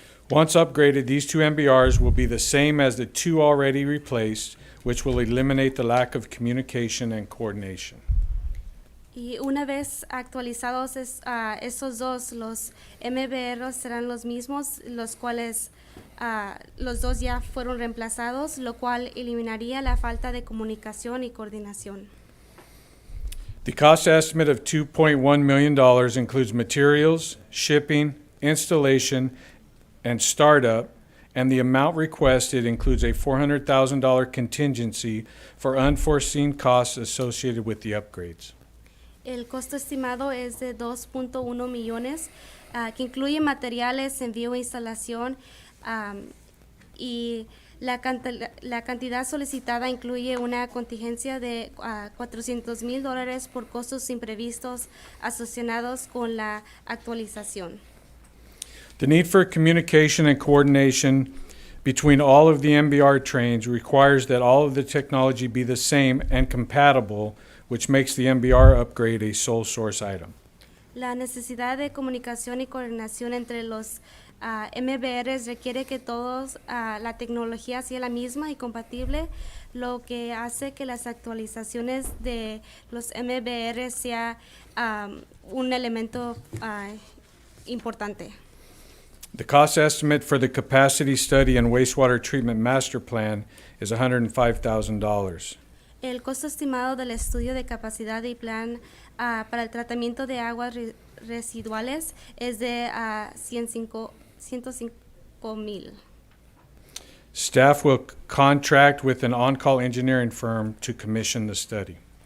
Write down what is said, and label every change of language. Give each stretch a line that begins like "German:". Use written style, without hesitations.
English: Once upgraded, these two MBRs will be the same as the two already replaced, which will eliminate the lack of communication and coordination.
Spanish: Y una vez actualizados esos dos, los MBRs serán los mismos, los cuales los dos ya fueron reemplazados, lo cual eliminaría la falta de comunicación y coordinación.
English: The cost estimate of $2.1 million includes materials, shipping, installation, and startup, and the amount requested includes a $400,000 contingency for unforeseen costs associated with the upgrades.
Spanish: El costo estimado es de 2.1 millones, que incluye materiales, envío e instalación, y la cantidad solicitada incluye una contingencia de $400,000 por costos imprevistos asociados con la actualización.
English: The need for communication and coordination between all of the MBR trains requires that all of the technology be the same and compatible, which makes the MBR upgrade a sole source item.
Spanish: La necesidad de comunicación y coordinación entre los MBRs requiere que la tecnología sea la misma y compatible, lo que hace que las actualizaciones de los MBRs sea un elemento importante.
English: The cost estimate for the capacity study and wastewater treatment master plan is $105,000.
Spanish: El costo estimado del estudio de capacidad y plan para el tratamiento de aguas residuales es de $105,000.
English: Staff will contract with an on-call engineering firm to commission the study.